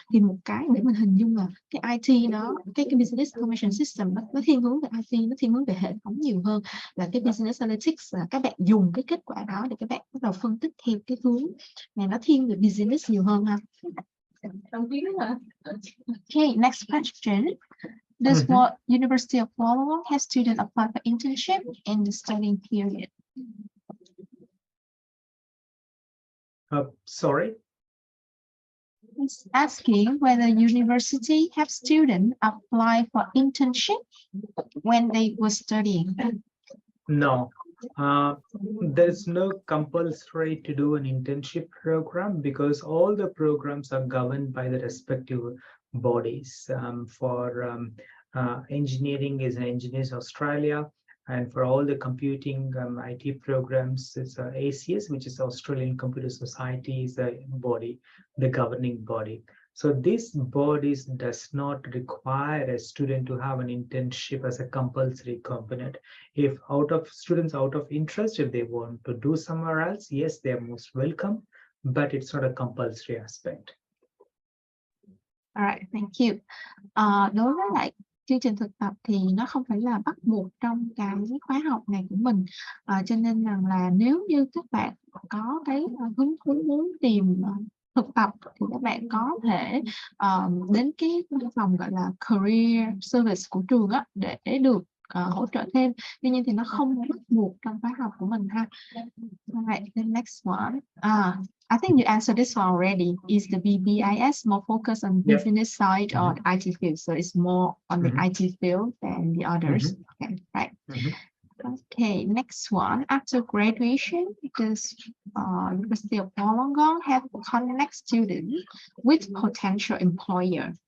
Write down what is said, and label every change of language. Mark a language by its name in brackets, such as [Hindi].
[Vietnamese] Thì một cái để mình hình dung là cái IT nó, cái Business Information System nó thiên hướng về IT, nó thiên hướng về hệ thống nhiều hơn, là cái Business Analytics là các bạn dùng cái kết quả đó để các bạn bắt đầu phân tích theo cái hướng này, nó thiên về business nhiều hơn ha. [English] Okay, next question. Does what University of Wollongong have students apply for internship in the studying period? Sorry? It's asking whether university have students apply for internship when they were studying. No, there's no compulsory to do an internship program, because all the programs are governed by the respective bodies. For engineering is Engineers Australia, and for all the computing IT programs, it's ACS, which is Australian Computer Society, is the body, the governing body. So this bodies does not require a student to have an internship as a compulsory component. If students out of interest, if they want to do somewhere else, yes, they are most welcome, but it's not a compulsory aspect. All right, thank you. [Vietnamese] Đối với lại chương trình thực tập thì nó không phải là bắt buộc trong cái khóa học này của mình, cho nên rằng là nếu như các bạn có cái hứng thú muốn tìm thực tập thì các bạn có thể đến cái văn phòng gọi là Career Service của trường á, để được hỗ trợ thêm. Tuy nhiên thì nó không bắt buộc trong khóa học của mình ha. [English] Alright, the next one. I think you answered this one already. Is the BBIS more focused on business side or IT field? So it's more on the IT field than the others. Okay, right. Okay, next one. After graduation, does University of Wollongong have connect students with potential employer?